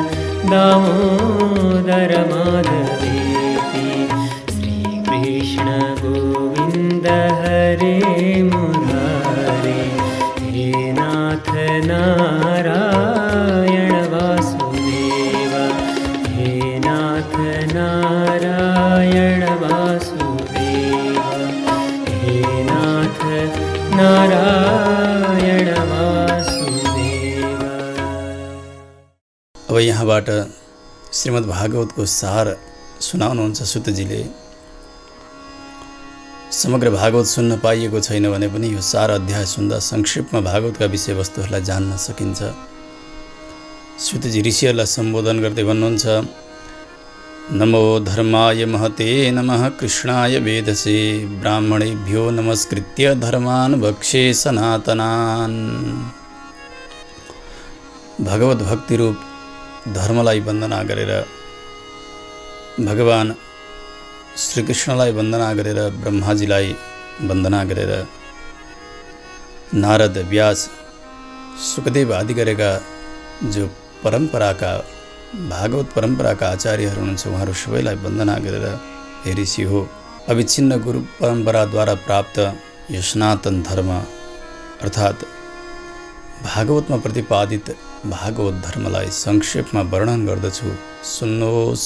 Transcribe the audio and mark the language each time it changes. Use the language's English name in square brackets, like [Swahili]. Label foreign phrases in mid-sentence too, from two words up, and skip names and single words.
[Sanskrit] दामोदर माधवेति श्रीकृष्ण गोविंद हरे मुरारे हे नाथ नारायण वासुदेव हे नाथ नारायण वासुदेव हे नाथ नारायण वासुदेव। [Nepali] अब यहाँबाट श्रीमद् भागवतको सार सुनाउनुहुन्छ सुतजीले। समग्र भागवत सुन्न पाइएको छैन भने पनि यो सार अध्याय सुन्दा संक्षेपमा भागवतका विषयवस्तुहरूलाई जान्न सकिन्छ। सुतजी ऋषिहरूलाई सम्बोधन गर्दै भन्नुहुन्छ, [Sanskrit] नमो धर्माय महते नमः कृष्णाय वेदसे ब्राह्मणेभ्यो नमस्कृत्य धर्मान् वक्षे सनातनान्। [Nepali] भगवत भक्ति रूप धर्मलाई वन्दना गरेर, भगवान श्रीकृष्णलाई वन्दना गरेर, ब्रह्माजीलाई वन्दना गरेर, नारद व्यास सुखदेव आदि गरेका जो परम्पराका भागवत परम्पराका आचार्यहरू हुनुहुन्छ उहाँहरू सबैलाई वन्दना गरेर, हे ऋषि हो, अविच्छिन्न गुरु परम्पराद्वारा प्राप्त यो सनातन धर्म अर्थात् भागवतमा प्रतिपादित भागवत धर्मलाई संक्षेपमा वर्णन गर्दछु, सुन्नुहोस्।